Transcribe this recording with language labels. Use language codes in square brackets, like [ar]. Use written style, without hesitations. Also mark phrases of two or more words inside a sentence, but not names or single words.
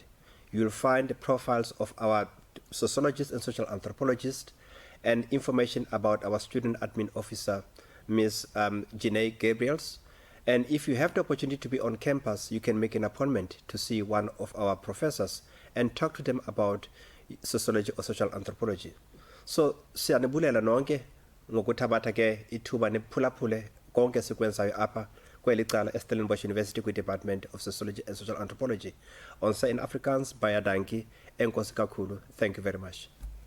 [en] You'll find the profiles of our sociologists and social anthropologists and information about our student admin officer, Ms. Janae Gabriels. And if you have the opportunity to be on campus, you can make an appointment to see one of our professors and talk to them about sociology or social anthropology. So, [xh] siyanebulela nonke ngokuthabatha ke ithuba nephulaphule konke sikwenzayo apha kweli cala eStellenbosch University kwi-Department of Sociology and Social Anthropology. [af] Onse in Afrikaans, baie dankie, [xh] enkosi kakhulu. [en] Thank you very much.